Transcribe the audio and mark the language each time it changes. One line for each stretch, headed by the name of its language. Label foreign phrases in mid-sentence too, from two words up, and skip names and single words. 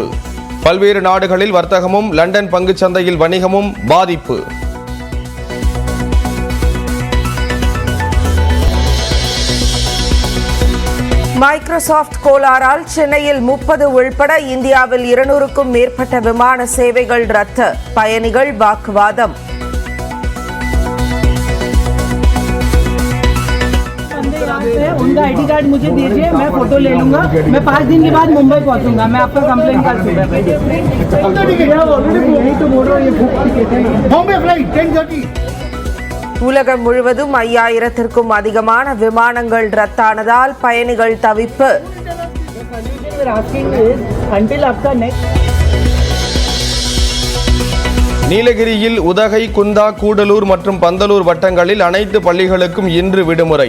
Tamil: பல்வேறு நாடுகளில் வர்த்தகமும் லண்டன் பங்குச் சந்தையில் வணிகமும் பாதிப்பு. மைக்ரோசாப்ட் கோளாறால் சென்னையில் 30 உள்பட இந்தியாவில் 200க்கும் மேற்பட்ட விமான சேவைகள் ரத்து. பயணிகள் வாக்குவாதம்.
Hindi: उनका
English: ID card
Hindi: मुझे दीजिए, मैं फोटो ले लूंगा. मैं 5 दिन के बाद मुंबई पहुंचूंगा. मैं आपका कंप्लेंट कर दूंगा.
Tamil: உலகம் முழுவதும் 5000க்கும் அதிகமான விமானங்கள் ரத்தானதால் பயணிகள் தவிப்பு. நீலகிரியில் உதகை, குந்தா, கூடலூர் மற்றும் பந்தலூர் வட்டங்களில் அனைத்து பள்ளிகளுக்கும் இன்று விடுமுறை.